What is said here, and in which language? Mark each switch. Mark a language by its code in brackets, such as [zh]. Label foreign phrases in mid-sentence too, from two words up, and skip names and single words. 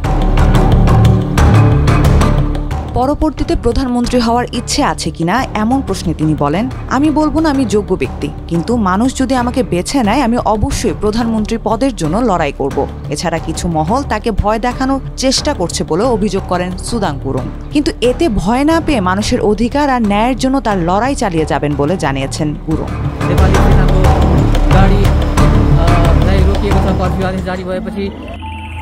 [bn] পরবর্তীতে প্রধানমন্ত্রী হওয়ার ইচ্ছে আছে কিনা এমন প্রশ্নে তিনি বলেন, আমি বলবো না আমি যোগ্য ব্যক্তি, কিন্তু মানুষ যদি আমাকে বেছে নেয় আমি অবশ্যই প্রধানমন্ত্রী পদের জন্য লড়াই করব। এছাড়া কিছু মহল তাকে ভয় দেখানোর চেষ্টা করছে বলে অভিযোগ করেন সুদাং গুরুং। কিন্তু এতে ভয় না পেয়ে মানুষের অধিকার আর ন্যায়ের জন্য তার লড়াই চালিয়ে যাবেন বলে জানিয়েছেন গুরুং। [ne] नेपाली सेनाको गाडी रोकिएको छ, कर्फ्यू आदेश जारी भएपछि